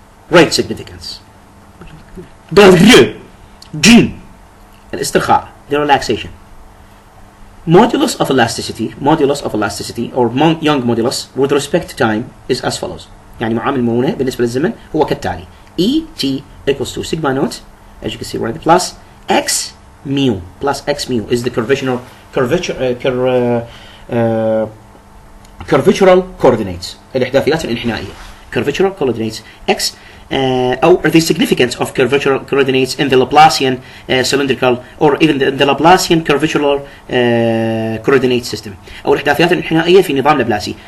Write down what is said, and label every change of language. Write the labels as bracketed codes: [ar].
[en] Rate significance. G. الاسترخاء, the relaxation. Modulus of elasticity, or Young modulus with respect to time is as follows. [ar] يعني معامل المرونة بالنسبة للزمن هو كالتالي. [en] E_T equals to sigma naught, as you can see right there, plus x mu is the curvitural coordinates, [ar] الإحداثيات الانحنائية. [en] Curvitural coordinates x or the significance of curvitural coordinates in the Laplacian cylindrical, or even the Laplacian curvitural coordinate system, [ar] أو الإحداثيات الانحنائية في نظام لابلاسي.